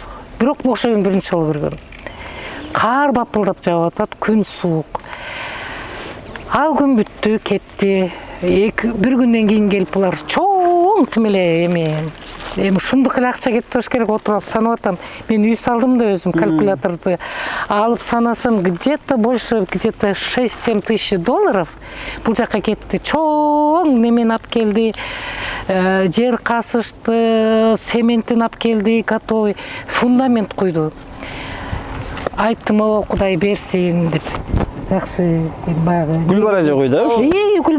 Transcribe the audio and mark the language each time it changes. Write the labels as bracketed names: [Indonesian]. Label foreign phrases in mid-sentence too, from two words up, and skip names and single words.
[Kyrgyz] Бирок ошону биринчи жолу көргөм. Кар бапылдап жаап атат, күн суук. Ал күн бүттү, кетти. Бир күндөн кийин келип булар чоң тим эле эми ушундук эле акча кетип туруш керек, отуруп санап атам. Мен үй салдым да өзүм, калькуляторду алып санасам, [Russian] где-то больше, где-то 6-7 тысяч долларов [Kyrgyz] бул жака кетти. Чоң немени алып келди, жер касышты, цементин алып келди, готовый, фундамент куйду. Айттым, о, Кудай берсин деп. Жакшы, баягы. Гүлбара жок да?